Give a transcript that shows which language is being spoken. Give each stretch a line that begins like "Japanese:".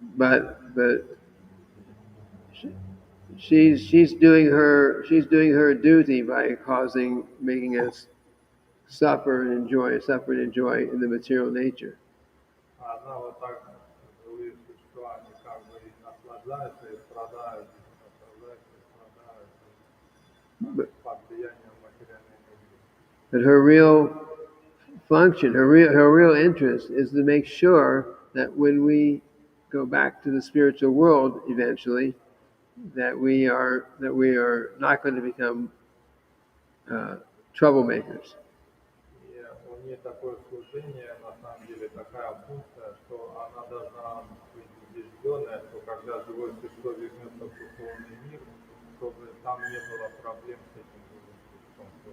English: But she's doing her duty by making us suffer and enjoy in the material nature.
Russian: А она вот так живые существа, они как бы и наслаждаются и страдают, наслаждаются и страдают
English: But,
Russian: под влиянием материальной энергии.
English: but her real function, her real interest is to make sure that when we go back to the spiritual world eventually, that we are not going to become troublemakers.
Russian: И у нее такое служение, на самом деле, такая функция, что она должна быть убежденная, что когда живое существо вернется в духовный мир, чтобы там не было проблем с этим живым существом.